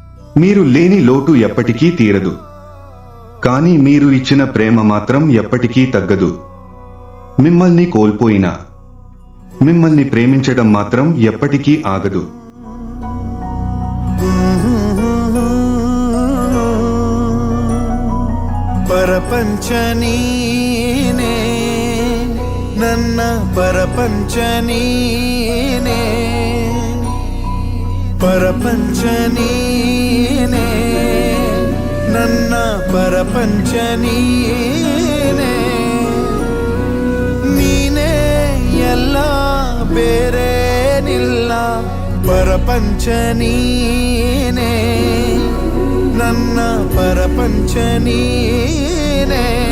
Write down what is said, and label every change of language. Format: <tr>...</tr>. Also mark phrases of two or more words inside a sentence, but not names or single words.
<te>మీరు లేని లోటు ఎప్పటికీ తీరదు. కానీ మీరు ఇచ్చిన ప్రేమ మాత్రం ఎప్పటికీ తగ్గదు. మిమ్మల్ని కోల్పోయినా మిమ్మల్ని ప్రేమించడం మాత్రం ఎప్పటికీ ఆగదు.</te> <kn>ಪರಪಂಚ ನೀನೇ ನನ್ನ ಪರಪಂಚ ನೀನೇ ಪರಪಂಚ ನೀನೇ ನನ್ನ ಪರಪಂಚ ನೀನೇ ನೀನೇ ಎಲ್ಲ ಬೇರೇನಿಲ್ಲ ಪರಪಂಚ ನೀನೇ ನನ್ನ ಪರಪಂಚ ನೀನೇ</kn>